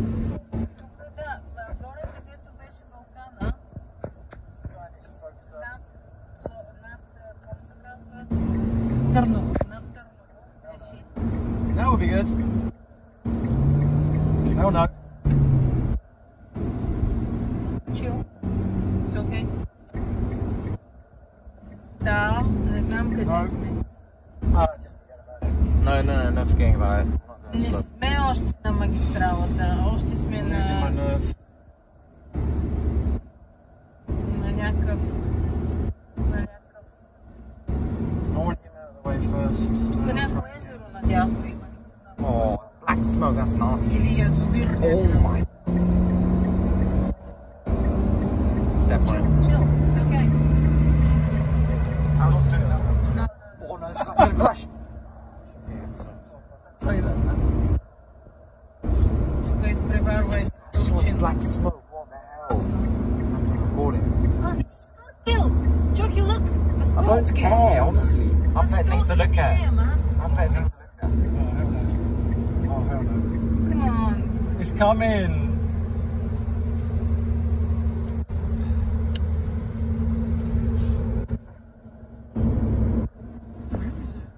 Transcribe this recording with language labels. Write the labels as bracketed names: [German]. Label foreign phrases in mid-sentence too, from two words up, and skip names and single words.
[English] That would be good. Oh no. Chill. It's okay. [Bulgarian] Да, не знам къде сме. [English] No, forgetting about it. [Bulgarian] Не сме още на магистралата, още сме на някакъв... Тук е някакво езеро надясно има. [English] Oh, black smoke, that's nasty. [Bulgarian] Или язовир. [English] Oh my. Chill, it's okay. No. Oh no, it's gonna crash. Tell you that, man. [Bulgarian] Тук изпреварва и [English] Black smoke, what the hell? I'm recording. Chill, Jockey, look. I don't care, honestly. I'm better things to look at. I'm better things to look at. Oh hell no. Come on. It's coming. Where is it?